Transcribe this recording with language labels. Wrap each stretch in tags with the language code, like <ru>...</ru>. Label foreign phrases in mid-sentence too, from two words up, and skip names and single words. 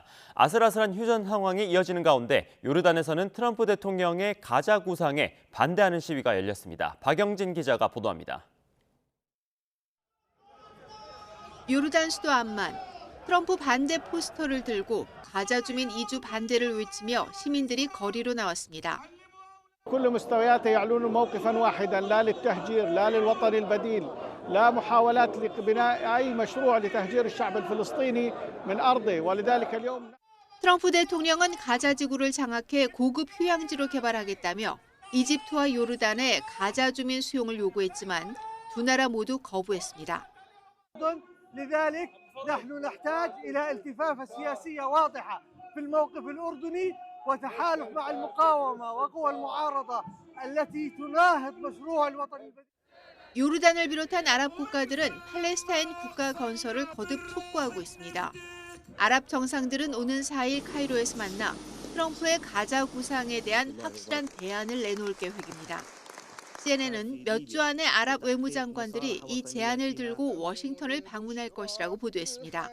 <ko>아슬아슬한 휴전 상황이 이어지는 가운데 요르단에서는 트럼프 대통령의 가자 구상에 반대하는 시위가 열렸습니다. 박영진 기자가 보도합니다. 요르단 수도 암만, 트럼프 반대 포스터를 들고 가자 주민 이주 반대를 외치며 시민들이 거리로 나왔습니다.</ko> <ar>كل مستوياته يعلون موقفا واحدا لا للتهجير لا للوطن البديل لا محاولات لبناء أي مشروع لتهجير الشعب الفلسطيني من أرضه ولذلك اليوم</ar> <ko>트럼프 대통령은 가자 지구를 장악해 고급 휴양지로 개발하겠다며 이집트와 요르단의 가자 주민 수용을 요구했지만 두 나라 모두 거부했습니다.</ko> <ar>لذلك نحن نحتاج إلى التفافة سياسية واضحة في الموقف الأردني وتحالف مع المقاومة وقوى المعارضة التي تناهض مشروع الوطن البديل.</ar> <ko>요르단을 비롯한 아랍 국가들은 팔레스타인 국가 건설을 거듭 촉구하고 있습니다. 아랍 정상들은 오는 4일 카이로에서 만나 트럼프의 가자 구상에 대한 확실한 대안을 내놓을 계획입니다. CNN은 몇 주 안에 아랍 외무장관들이 이 제안을 들고 워싱턴을 방문할 것이라고 보도했습니다.</ko>